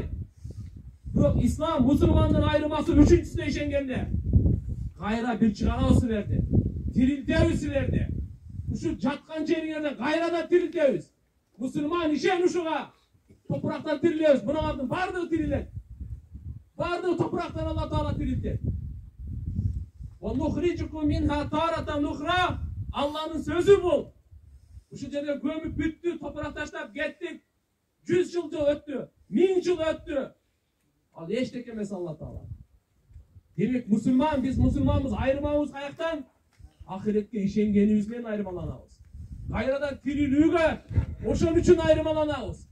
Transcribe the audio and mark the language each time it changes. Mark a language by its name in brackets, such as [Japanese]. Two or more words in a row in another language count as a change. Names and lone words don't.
[Kyrgyz] Бирок ислам мусулмандын айырмасы 3-үнчүсүнө ишенгенде, кайра бир чыгарабыз силерди. Тирилтебиз силерди. Ушу жаткан жериңерден кайрадан тирилтебиз. Мусулман ишен ушуга. Топурактан тирилебиз. Муналардын бардыгы тирилет. Бардыгы топурактан Алла Таала тирилтет. [Arabic] ونخرجكم منها تارة أخرى. [Kyrgyz] Алланын сөзү бул. Ушу жерге көмүп бүттү, топурак таштап кеттик. 100 жыл өттү, 1000 жыл өттү. Ал эчтеке эмес Алла Таала. Демек мусулман, биз мусулманбыз, айырмабыз каяктан? Ахиретке ишенгенибиз менен айырмаланабыз. Кайрадан тирилүүгө ошон үчүн айырмаланабыз.